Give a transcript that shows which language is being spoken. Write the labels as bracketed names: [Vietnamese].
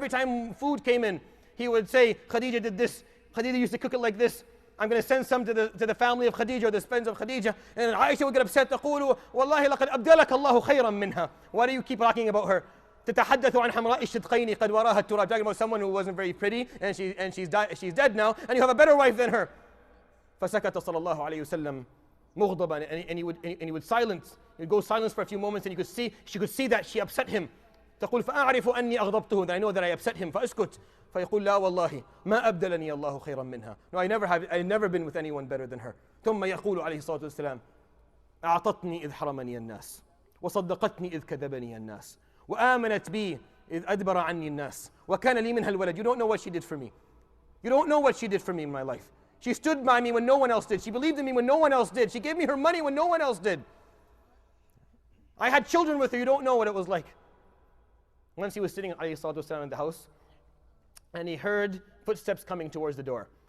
[English] Every time food came in, he would say, Khadija did this, Khadija used to cook it like this. I'm going to send some to the family of Khadija or the friends of Khadija. And Aisha would get upset, [Arabic] تقول والله لقد أبدلك الله خيرا منها. [English] Why do you keep talking about her? [Arabic] تتحدث عن حمراء الشدقين قد وراها التراب. [English] Talking about someone who wasn't very pretty and she's dead now, and you have a better wife than her. [Arabic] فسكت صلى الله عليه وسلم مغضبا, [English] and he would silence. He'd go silence for a few moments, and she could see that she upset him. [Arabic] تقول فأعرف أني أغضبته, [English] that I know that I upset him. [Arabic] فأسكت. فيقول لا والله ما أبدلني الله خيرا منها. [English] No, I've never been with anyone better than her. [Arabic] ثم يقول عليه الصلاة والسلام أعطتني إذ حرمني الناس وصدقتني إذ كذبني الناس وآمنت بي إذ أدبر عني الناس وكان لي منها الولد. [English] You don't know what she did for me. You don't know what she did for me in my life. She stood by me when no one else did. She believed in me when no one else did. She gave me her money when no one else did. I had children with her. You don't know what it was like. Once he was sitting alayhi salatu wasalam in the house, and he heard footsteps coming towards the door.